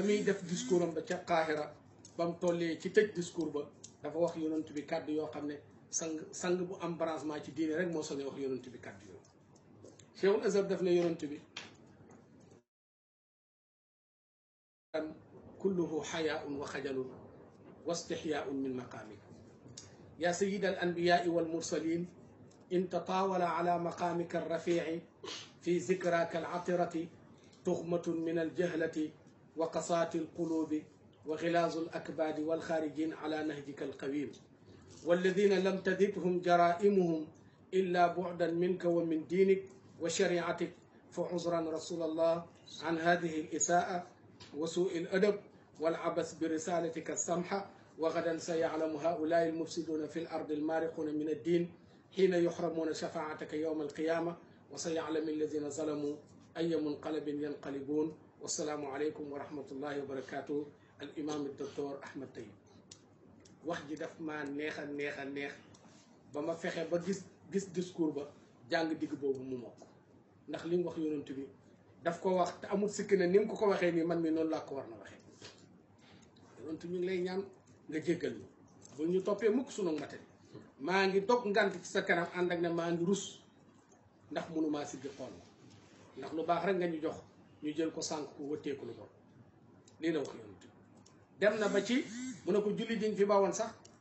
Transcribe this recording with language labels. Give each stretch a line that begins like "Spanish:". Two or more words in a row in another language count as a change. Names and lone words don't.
Wolof: muy def discours am ba ca Qahira ba mu tollee ci tëj discours ba dafa wax yonent bi kàddu yoo xam ne sang bu am branchement ci diine rek moo soñe wax yonent bi kàddu yooyu cheikhul azhar def na yonent bi
Arabic: كله حياء وخجل واستحياء من مقامك يا سيد الأنبياء والمرسلين إن تطاول على مقامك الرفيع في ذكراك العطرة تخمة من الجهلة وقساة القلوب وغلاظ الأكباد والخارجين على نهجك القويم والذين لم تزدهم جرائمهم إلا بعدا منك ومن دينك وشريعتك فعذرا رسول الله عن هذه الإساءة وسوء الأدب والعبث برسالتك السمحة وغدا سيعلم هؤلاء المفسدون في الأرض المارقون من الدين حين يحرمون شفاعتك يوم القيامة وسيعلم الذين ظلموا أي منقلب ينقلبون والسلام عليكم ورحمة الله وبركاته الإمام الدكتور أحمد طيب
Wolof: wax ji daf maa neex a neex ba ma fexe ba gis discours ba jàng digg boobu mu mokk ndax li mu wax yonent bi daf ko wax te amul sikk ne ni mu ko waxee nii man mi noonu laa ko war na waxee yonent ñu ngi lay ñaan nga jéggal ñu bu ñu toppee mukk sunu mate maa ngi dog ngant ci sa kanam ànd ak ne maa ngi rus ndax mënumaa siggi xool ndax lu baax rek nga ñu jox ñu jël ko sànq ko wëtteeku lu bon lii la wax yonent dem na ba ci mu ne ko julli diñ fi bawoon sax